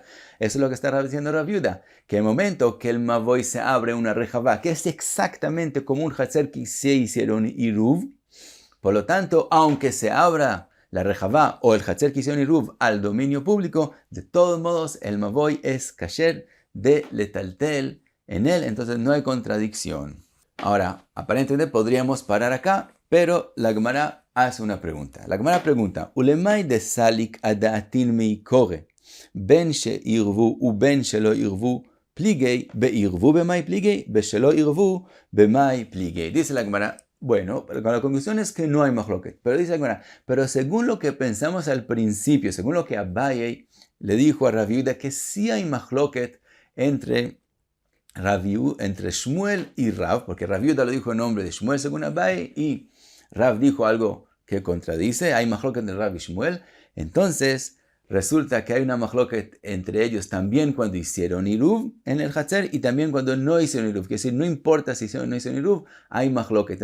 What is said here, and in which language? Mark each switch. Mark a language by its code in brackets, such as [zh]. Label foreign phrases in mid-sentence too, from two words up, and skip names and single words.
[es] Eso es lo que está diciendo Rav Yehuda, que el momento que el Mavoy se abre una rejavá, que es exactamente como un Hatzer que se hicieron iruv, por lo tanto, aunque se abra la rejavá o el Hatzer que hicieron iruv al dominio público, de todos modos el Mavoy es kasher de letaltel en él, entonces no hay contradicción. Ahora, aparentemente podríamos parar acá, pero la Gemara hace una pregunta. La Gemara pregunta, [arc] ולמאי דסליק אדעתין מעיקרא, בין שעירבו ובין שלא עירבו פליגי, בעירבו במאי פליגי, בשלא עירבו במאי פליגי. [es] Dice la Gemara, bueno, la conclusión es que no hay mahloket. Pero dice la Gemara, pero según lo que pensamos al principio, según lo que Abaye le dijo a Rav Yehuda, que sí hay mahloket entre Shmuel y Rav, porque Rav Yehuda lo dijo en nombre de Shmuel según Abaye, y Rav dijo algo que contradice, hay mahloket entre Rav y Shmuel, entonces resulta que hay una mahloket entre ellos también cuando hicieron iruv en el Hatzer y también cuando no hicieron iruv, que es decir, no importa si hicieron o no hicieron iruv, hay mahloket.